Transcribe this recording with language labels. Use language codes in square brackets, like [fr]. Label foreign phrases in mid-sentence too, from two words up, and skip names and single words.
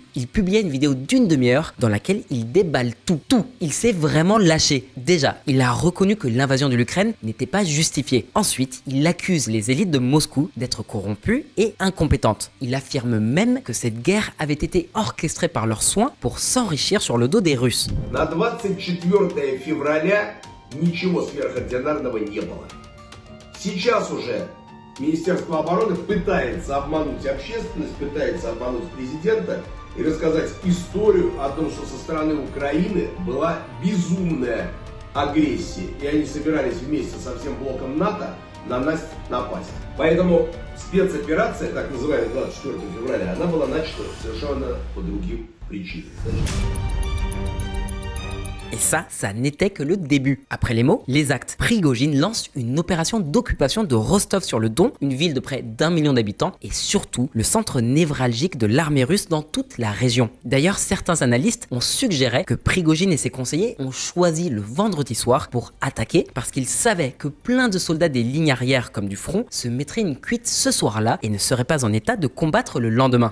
[fr] Il publia une vidéo d'une demi-heure dans laquelle il déballe tout. Il s'est vraiment lâché. Déjà, il a reconnu que l'invasion de l'Ukraine n'était pas justifiée. Ensuite, il accuse les élites de Moscou d'être corrompues et incompétentes. Il affirme même que cette guerre avait été orchestrée par leurs soins pour s'enrichir sur le dos des Russes. [ru] На 24 февраля ничего сверхординарного не было. Сейчас уже Министерство обороны пытается обмануть общественность, пытается обмануть президента и рассказать историю о том, что со стороны Украины была безумная агрессия. И они собирались вместе со всем блоком НАТО на нас напасть. Поэтому спецоперация, так называемая 24 февраля, она была начата совершенно по другим причинам. [fr] Et ça n'était que le début. Après les mots, les actes. Prigojine lance une opération d'occupation de Rostov-sur-le-Don, une ville de près d'1 million d'habitants et surtout le centre névralgique de l'armée russe dans toute la région. D'ailleurs, certains analystes ont suggéré que Prigojine et ses conseillers ont choisi le vendredi soir pour attaquer parce qu'ils savaient que plein de soldats des lignes arrières comme du front se mettraient une cuite ce soir-là et ne seraient pas en état de combattre le lendemain.